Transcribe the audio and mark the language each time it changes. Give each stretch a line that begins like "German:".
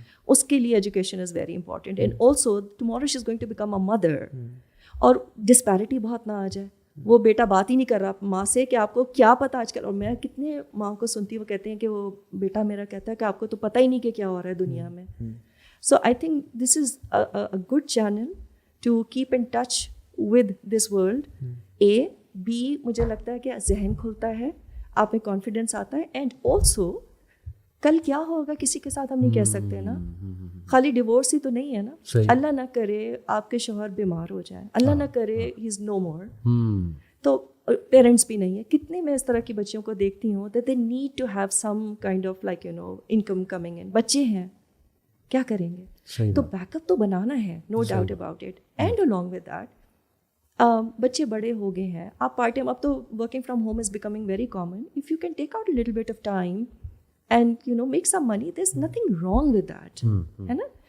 Urdu: اس کے لیے
English: Education is very important. And also tomorrow she is going to become a mother,
Urdu: اور disparity بہت نہ آ جائے. وہ بیٹا بات ہی نہیں کر رہا ماں سے کہ آپ کو کیا پتہ آج کل, اور میں کتنے ماں کو سنتی ہوں وہ کہتے ہیں کہ وہ بیٹا میرا کہتا ہے کہ آپ کو تو پتہ ہی نہیں کہ کیا ہو رہا ہے دنیا میں.
English: So I think this is a good channel to keep in touch with this world.
Urdu: B مجھے لگتا ہے کہ ذہن کھلتا ہے, آپ میں کانفیڈنس آتا ہے,
English: and also
Urdu: کل کیا ہوگا کسی کے ساتھ ہم نہیں کہہ سکتے نا. خالی ڈیورس ہی تو نہیں ہے نا. اللہ نہ کرے آپ کے شوہر بیمار ہو جائے, اللہ نہ کرے
English: he is no more,
Urdu: تو پیرنٹس بھی نہیں ہے. کتنے میں اس طرح کی بچیوں کو دیکھتی ہوں
English: that they need to have some kind of like income coming in.
Urdu: بچے ہیں کیا کریں گے, تو بیک اپ تو بنانا ہے,
English: No doubt about it. And along with that
Urdu: بچے بڑے ہو گئے ہیں,
English: آپ part time,
Urdu: اب تو
English: Working from home is becoming very common. If you can take out little bit of time and make some money, there is nothing wrong with that,
Urdu: ہے نا.